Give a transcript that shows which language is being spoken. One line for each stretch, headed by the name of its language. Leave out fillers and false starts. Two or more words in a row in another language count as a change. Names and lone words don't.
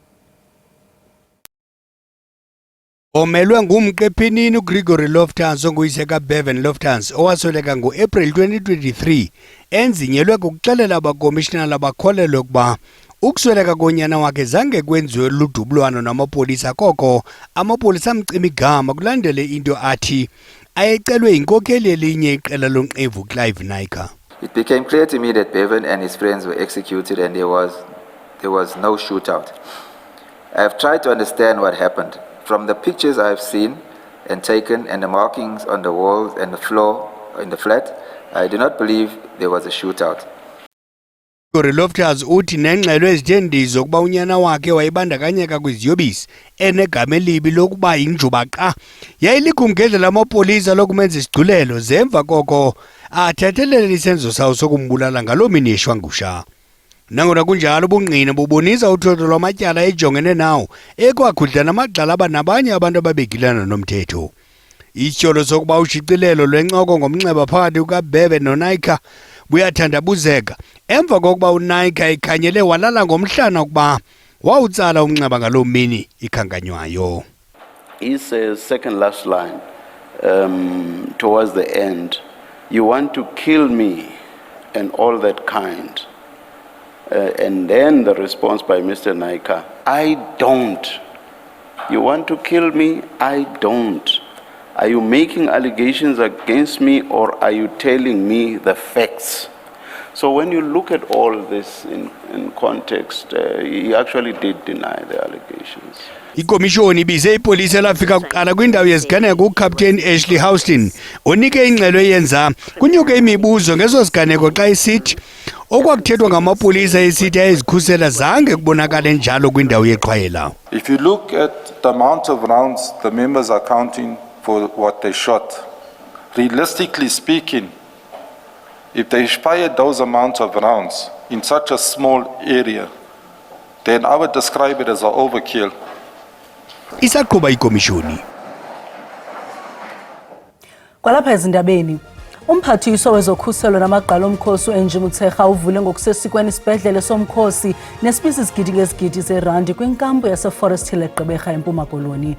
Xhosa: Omelwe ngumqephini uGregory Loftus onguyise kaBevan Loftus owasweleka ngoApril 2023 enzinyelwe kukuxelela abakomishinala bakholelwe ukuba ukusweleka konyana wakhe zange kwenziwe ludubulwano namapolisa koko amapolisa amcima igama kulandele into athi ayecelwe inkokheli elinye iqela lonqevu Clive Naicker.
English: It became clear to me that Bevan and his friends were executed and there was no shootout. I have tried to understand what happened. From the pictures I have seen and taken and the markings on the walls and the floor in the flat, I do not believe there was a shootout.
Xhosa: Gregory Loftus uthi nengxelo ezithendizo ukuba unyana wakhe wayebandakanyeka kwiziyobisi enegama elibi lokuba yinjubaqa yayilikhumgedlela lamapolisa lokumenza isigculelo zemva koko athethelele isenzo sawo sokumbulala ngaloo mini yeshwangusha. Nangona kunjalo ubungqina bubonisa uthotho lwamatyala ejongene nawo ekwakhudla namagxala abanabanye abantu ababegilana nomthetho. Ityholo sokuba ushicilelo lwencoko ngomnxeba phakathi kukaBevan noNaicker buyathandabuzeka emva kokuba uNaicker ekhanyele walala ngomhlana ukuba wawutsala umnxeba ngaloo mini ikhankanywayo.
English: His second last line towards the end, you want to kill me and all that kind. And then the response by Mr. Naicker, I don't. You want to kill me? I don't. Are you making allegations against me or are you telling me the facts? So when you look at all this in context, he actually did deny the allegations.
Xhosa: Ikomishoni ibize ipolisi elafika kuqala kwindawo yeziganeko uCaptain Ashley Houston onike ingxelo eyenza kunyuke imibuzo ngezo ziganeko xa isithi okwakuthethwa ngamapolisa esithi ayezikhusela zange kubonakale njalo kwindawo yeqhwayela.
English: If you look at the amount of rounds the members are counting for what they shot, realistically speaking, if they fired those amounts of rounds in such a small area, then I would describe it as an overkill.
Xhosa: Isaqhuba ikomishoni. Kwalapha ezindabeni, umphathiswa wezokhuselo namagqala omkhosi uAngie Motshekga uvule ngokusesikweni isibhedlele somkhosi nesibisi izigidi ngezigidi zerandi kwinkampu yaseForest Hill eGqeberha eMpuma Koloni.